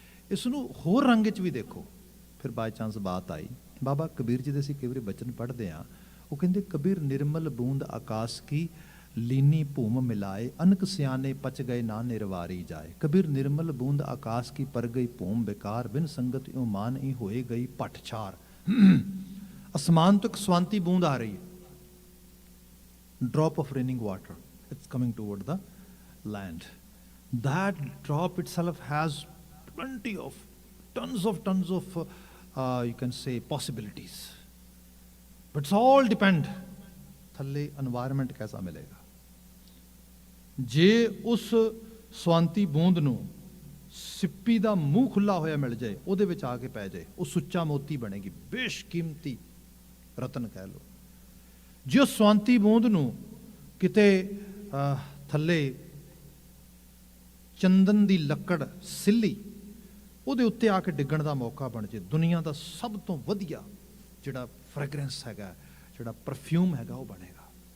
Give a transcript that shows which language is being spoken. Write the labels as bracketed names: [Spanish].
[Punjabi] ਇਸ ਨੂੰ ਹੋਰ ਰੰਗ 'ਚ ਵੀ ਦੇਖੋ। ਫਿਰ [English] by chance [Punjabi] ਬਾਤ ਆਈ, ਬਾਬਾ ਕਬੀਰ ਜੀ ਦੇ ਅਸੀਂ ਕਈ ਵਾਰੀ ਬਚਨ ਪੜ੍ਹਦੇ ਹਾਂ, ਉਹ ਕਹਿੰਦੇ ਕਬੀਰ ਨਿਰਮਲ ਬੂੰਦ ਆਕਾਸ਼ ਕੀ ਲੀਨੀ ਭੂਮ ਮਿਲਾਏ, ਅਨਕ ਸਿਆਣੇ ਪਚ ਗਏ ਨਾ ਨਿਰਵਾਰੀ ਜਾਏ। ਕਬੀਰ ਨਿਰਮਲ ਬੂੰਦ ਆਕਾਸ਼ ਕੀ ਪਰ ਗਈ ਭੂਮ ਬੇਕਾਰ, ਬਿਨ ਸੰਗਤ ਇਉ ਮਾਨ ਹੀ ਹੋਏ ਗਈ ਭੱਠਛਾਰ। ਅਸਮਾਨ ਤੋਂ ਇੱਕ ਸਵਾਂਤੀ ਬੂੰਦ ਆ ਰਹੀ ਹੈ, [English] Drop of raining water, it's coming toward the land. That drop itself has plenty of tons of you can say possibilities. But it's all depend [Punjabi] ਥੱਲੇ [English] environment [Hindi] कैसा मिलेगा. [Punjabi] ਜੇ ਉਸ ਸਵਾਂਤੀ ਬੂੰਦ ਨੂੰ ਸਿੱਪੀ ਦਾ ਮੂੰਹ ਖੁੱਲਾ ਹੋਇਆ ਮਿਲ ਜਾਏ, ਉਹਦੇ ਵਿੱਚ ਆ ਕੇ ਪੈ ਜਾਏ, ਉਹ ਸੁੱਚਾ ਮੋਤੀ ਬਣੇਗੀ, ਬੇਸ਼ਕੀਮਤੀ ਰਤਨ ਕਹਿ ਲਓ. ਜੇ ਉਸ ਸਵਾਂਤੀ ਬੂੰਦ ਨੂੰ ਕਿਤੇ ਥੱਲੇ ਚੰਦਨ ਦੀ ਲੱਕੜ ਸਿੱਲੀ ਉਹਦੇ ਉੱਤੇ ਆ ਕੇ ਡਿੱਗਣ ਦਾ ਮੌਕਾ ਬਣ ਜੇ, ਦੁਨੀਆ ਦਾ ਸਭ ਤੋਂ ਵਧੀਆ ਜਿਹੜਾ ਫ੍ਰੈਗਰੈਂਸ ਹੈਗਾ, ਜਿਹੜਾ ਪਰਫਿਊਮ ਹੈਗਾ, ਉਹ ਬਣੇਗਾ.